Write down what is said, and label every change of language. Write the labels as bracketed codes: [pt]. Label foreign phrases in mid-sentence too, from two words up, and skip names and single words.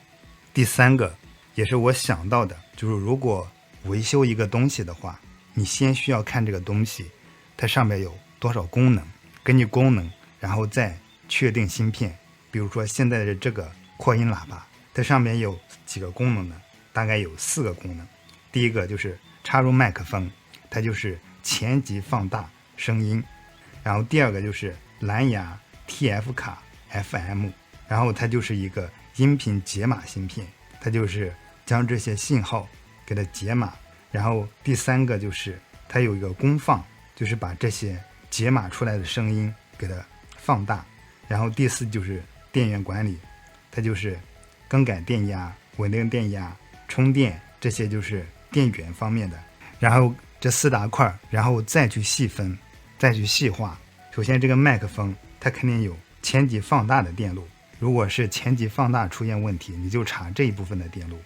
[zh] 第三個也是我想到的，就是如果維修一個東西的話，你先需要看這個東西它上面有多少功能，根據功能然後再確定芯片。比如說現在的這個擴音喇叭，它上面有幾個功能呢？大概有4個功能。第一個就是插入麥克風，它就是前级放大聲音。然後第二個就是藍牙 TF 卡 FM， 然後它就是一個音頻解碼芯片，它就是将这些信号給它解碼。然後第三個就是它有一個功放，就是把這些解碼出來的聲音給它放大。然後第四就是電源管理，它就是更改電壓、穩定電壓、充電，這些就是電源方面的。然後這4大塊，然後再去細分，再去細化。首先這個麥克風它肯定有前級放大的電路，如果是前级放大出現問題，你就查這一部分的電路。